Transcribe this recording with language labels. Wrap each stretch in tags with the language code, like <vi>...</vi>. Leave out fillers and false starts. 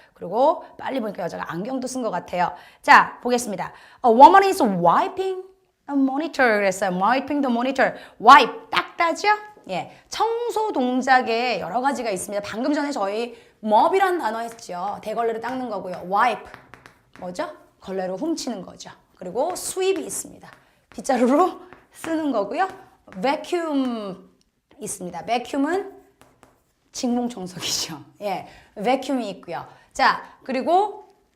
<ko>그리고 빨리 보니까 여자가 안경도 쓴 것 같아요. 자, 보겠습니다.</ko> <en>A woman is wiping a monitor</en> <ko>그랬어요.</ko> <en>wiping the monitor. wipe,</en> <ko>닦다죠? 예, 청소 동작에 여러 가지가 있습니다. 방금 전에 저희 mop이라는 단어 했죠. 대걸레로 닦는 거고요. wipe, 뭐죠? 걸레로 훔치는 거죠. 그리고 sweep이 있습니다. 빗자루로 쓰는 거고요. vacuum 있습니다. vacuum은 직몽청소기죠. 예, vacuum이 있고요. 자, 그리고</ko>